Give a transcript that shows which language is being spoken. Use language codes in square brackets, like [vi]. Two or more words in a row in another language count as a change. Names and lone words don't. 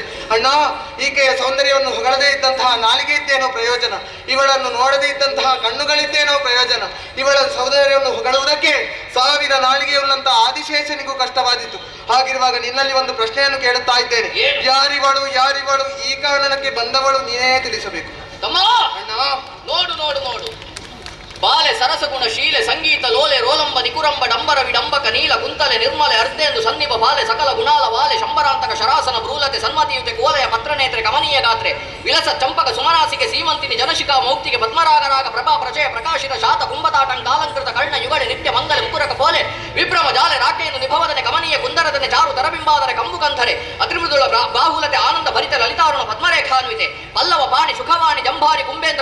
[kn] ಅಣ್ಣ, ಈಕೆಯ ಸೌಂದರ್ಯವನ್ನು ಹೊಗಳದೇ ಇದ್ದಂತಹ ನಾಲಿಗೆ ಇದ್ದೇನೋ ಪ್ರಯೋಜನ, ಇವಳನ್ನು ನೋಡದೇ ಇದ್ದಂತಹ ಕಣ್ಣುಗಳಿದ್ದೇನೋ ಪ್ರಯೋಜನ, ಇವಳ ಸೌಂದರ್ಯವನ್ನು ಹೊಗಳುವುದಕ್ಕೆ ಸಾವಿರ ನಾಲಿಗೆಯುಳ್ಳಂತಹ ಆದಿಶೇಷನಿಗೂ ಕಷ್ಟವಾದಿತ್ತು. ಹಾಗಿರುವಾಗ ನಿನ್ನಲ್ಲಿ ಒಂದು ಪ್ರಶ್ನೆಯನ್ನು ಕೇಳುತ್ತಾ ಇದ್ದೇನೆ. ಯಾರಿವಳು, ಯಾರಿವಳು, ಈ ಕಾರಣಕ್ಕೆ ಬಂದವಳು ನೀನೇ ತಿಳಿಸಬೇಕು. ಅಣ್ಣ, ನೋಡು ನೋಡು ನೋಡು, [sa] ಬಾಲೆ ಸರಸಗುಣ ಶೀಲೆ ಸಂಗೀತ ಲೋಲೆ ರೋಲಂಬ ನಿಕುರಂಬ ಡಂಬರ ವಿಡಂಬಕ ನೀಲ ಕುಂತಲೆ ನಿರ್ಮಲೆ ಅರ್ಧೆಂದು ಸನ್ನಿಭ ಬಾಲೆ ಸಕಲ ಗುಣಾಲ ವಾಲೆ ಶಂಬರಾಂತಕ ಶರಾಸನ ಭ್ರೂಲತೆ ಸನ್ಮತಿಯುತೆ ಕೋಲೆಯ ಪತ್ರನೇತ್ರೆ ಕಮನೀಯ ಗಾತ್ರೆ ವಿಲಸ ಚಂಪಕ ಸುಮನಾಸಿಕೆ ಸೀಮಂತಿನಿ ಜನಶಿಖಾ ಮೌಕ್ತಿಗೆ ಪದ್ಮರಾಗರಾಗ ಪ್ರಭಾ ಪ್ರಚಯ ಪ್ರಕಾಶಿತ ಶಾತ ಕುಂಭತಾಟಂಕಾಲಂಕೃತ ಕರ್ಣ ಯುಗಳೆ ನಿತ್ಯ ಮಂಗಲ ಮುಕುರಕ ಪೋಲೆ ವಿಭ್ರಮ ಜಾಲೆ ರಾಕೆಯನ್ನು ನಿಭವದನೆ ಕಮನೀಯ ಕುಂದರದನೆ ಚಾರು ತರಬಿಂಬಾದರೆ ಕಂಬು ಕಂಧರೆ ಅತ್ರಿಮೃದುಳ ಬಾಹುಲತೆ ಆನಂದ ಭರಿತ ಲಲಿತಾರುಣ ಪದ್ಮರೇಖಾನ್ವಿತೆ ಪಲ್ಲವ ಪಾಣಿ ಸುಖವಾಣಿ ಜಂಭಾರಿ ಕುಂಬೇಂದ್ರ